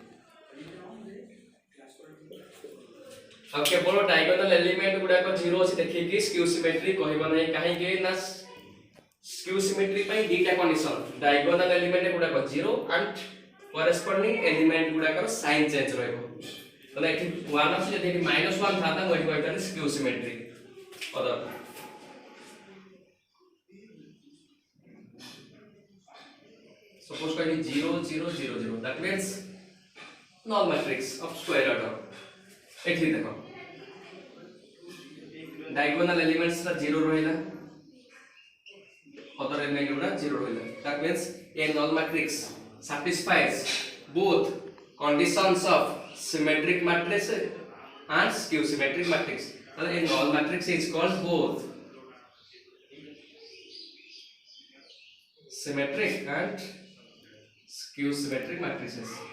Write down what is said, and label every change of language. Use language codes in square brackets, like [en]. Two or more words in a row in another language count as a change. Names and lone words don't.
[or] ଅବ କେବଳ [en] diagonal element [or] ଗୁଡ଼ା କୁ 0 ଅଛି ଦେଖି କି [en] skew symmetric [or] କହିବା ନାହିଁ କାହିଁକି ନା [en] skew symmetric [or] ପାଇଁ ଦୁଇଟା କଣ୍ଡିସନ [en] diagonal element [or] ଗୁଡ଼ା କୁ 0 [en] and corresponding element [or] ଗୁଡ଼ା କୁ [en] sign change [or] ରହିବ ତାହାଲେ ଏଠି 1 ଅଛି ଯଦି -1 ଥା ତ ମୁଁ କହିବା [en] skew symmetric other suppose कहि 0 0 0 0 that means null matrix of square order [or] ଏଠି ଦେଖ [en] diagonal elements [or] ର 0 ରହିଲା, [en] other element [or] ର 0 ରହିଲା. [en] That means a null matrix satisfies both conditions of symmetric matrix and skew symmetric matrix. So a null matrix is called both symmetric and skew symmetric matrices.